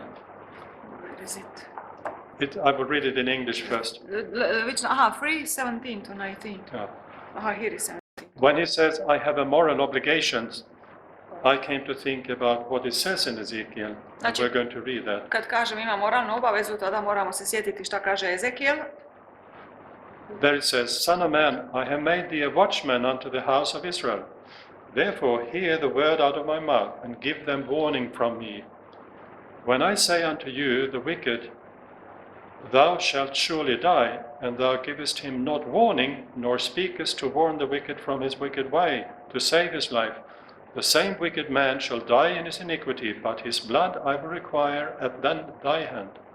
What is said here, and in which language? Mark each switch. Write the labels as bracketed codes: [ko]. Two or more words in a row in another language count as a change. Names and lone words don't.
[en] Where is it? I will read it in English first. Which, 3:17 to 19. Yeah. Here is 17. When he says, I have a moral obligation, I came to think about what it says in Ezekiel. And Znači, we're going to read that. [bs] kad kažem ima moralnu obavezu, tada moramo se sjetiti šta kaže Ezekiel. [en] There it says, Son of man, I have made thee a watchman unto the house of Israel. Therefore hear the word out of my mouth, and give them warning from me. When I say unto you, the wicked, thou shalt surely die, and thou givest him not warning, nor speakest to warn the wicked from his wicked way, to save his life, the same wicked man shall die in his iniquity, but his blood I will require at thy hand.